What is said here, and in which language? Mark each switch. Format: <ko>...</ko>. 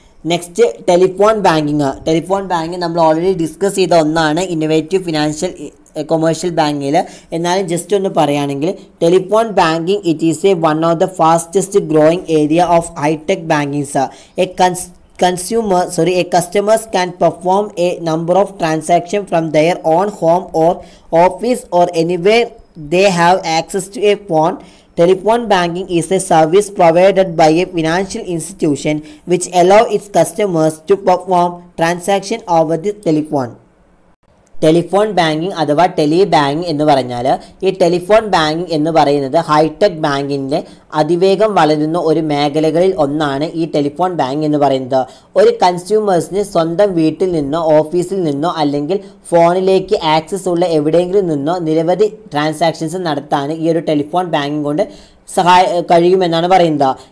<ml>Next, telephone banking നമ്മൾ already discuss ചെയ്ത ഒന്നാണ് ഇന്നോവേറ്റീവ് ഫിനാൻഷ്യൽ കൊമേഴ്ഷ്യൽ ബാങ്കിൽ. എന്നാലും ജസ്റ്റ് ഒന്ന് പറയുകയാണെങ്കിൽ</ml> <en>Telephone banking it is one of the fastest growing area of hi tech bankings. Customers can perform a number of transactions from their own home or office or anywhere they have access to a phone. Telephone banking is a service provided by a financial institution which allow its customers to perform transactions over the telephone.</en> <ml>Telephone banking അഥവാ tele banking എന്ന് പറഞ്ഞാൽ ഈ telephone banking എന്ന് പറയുന്നത് hi tech ബാങ്കിൻ്റെ അതിവേഗം വളരുന്ന ഒരു മേഖലകളിൽ ഒന്നാണ് ഈ ടെലിഫോൺ ബാങ്കിങ് എന്ന് പറയുന്നത്. ഒരു കൺസ്യൂമേഴ്സിന് സ്വന്തം വീട്ടിൽ നിന്നോ ഓഫീസിൽ നിന്നോ അല്ലെങ്കിൽ ഫോണിലേക്ക് ആക്സസ് ഉള്ള എവിടെയെങ്കിലും നിന്നോ നിരവധി ട്രാൻസാക്ഷൻസ് നടത്താൻ ഈ ഒരു ടെലിഫോൺ ബാങ്കിങ് കൊണ്ട് കഴിയുമെന്നാണ് പറയുന്നത്.</ml>